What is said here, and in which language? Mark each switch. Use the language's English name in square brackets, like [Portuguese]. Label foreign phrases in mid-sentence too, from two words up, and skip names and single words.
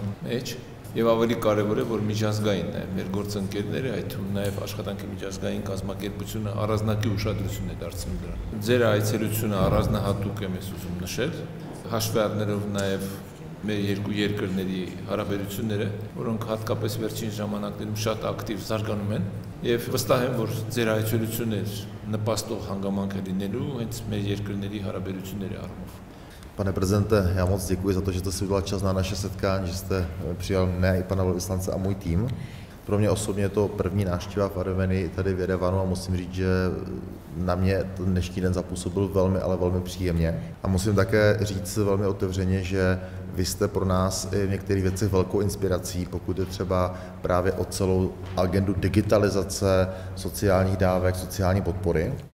[Armenian] մեջ։ Եվ ավելի կարևոր է, որ միջազգային է մեր գործընկերները, այդ թվում նաև աշխատանքի միջազգային կազմակերպությունը առանձնակի ուշադրություն է դարձնում դրան։ Ձեր այցելությունը առանձնահատուկ եմ ես ուզում նշել, հաշվի առնելով նաև մեր երկու երկրների հարաբերությունները, որոնք հատկապես վերջին ժամանակներում շատ ակտիվ զարգանում են, եւ վստահ եմ, որ ձեր այցելությունը նպաստող հանգամանք է լինելու հենց մեր երկրների հարաբերությունների առումով։ [Czech] Pane prezidente, já moc děkuji za to, že jste si udělal čas na naše setkání, že jste přijal mne i pana velvyslance a můj tým. Pro mě osobně je to první návštěva v Armenii tady v Jerevanu a musím říct, že na mě ten dnešní den zapůsobil velmi, ale velmi příjemně. A musím také říct velmi otevřeně, že vy jste pro nás i v některých věcech velkou inspirací, pokud je třeba právě o celou agendu digitalizace sociálních dávek, sociální podpory.